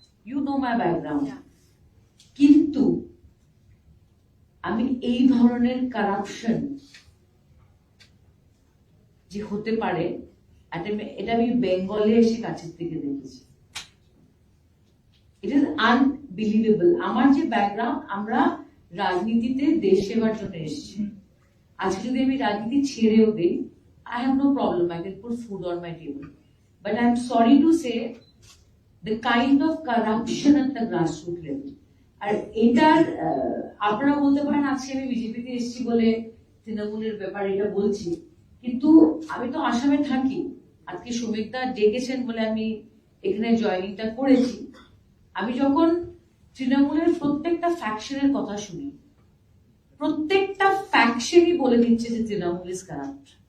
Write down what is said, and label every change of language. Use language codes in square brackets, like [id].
[en] You know my background. [bn] কিন্তু আমি এই ধরনের কারাপশন যে হতে পারে এটা আমি বেঙ্গলে এসে কাছের থেকে দেখেছি। [en] It is unbelievable. [bn] আমার যে ব্যাকগ্রাউন্ড, আমরা রাজনীতিতে দেশ সেবার জন্য এসেছি। আজকে যদি আমি রাজনীতি ছেড়েও দিই, [en] I have no problem. I can put food on my table. But I'm sorry to say, the kind of corruption at the grassroots level. [bn] আর এটার আপনারা বলতে পারেন আজকে আমি বিজেপিতে এসেছি বলে তৃণমূলের ব্যাপারে এটা বলছি, কিন্তু আমি তো আসামে থাকি। আজকে শ্রমিকদা ডেকেছেন বলে আমি এখানে জয়েনিংটা করেছি। আমি যখন তৃণমূলের প্রত্যেকটা ফ্যাকশনের কথা শুনি, প্রত্যেকটা ফ্যাকশনই বলে দিচ্ছে যে তৃণমূল [en] Is corrupt.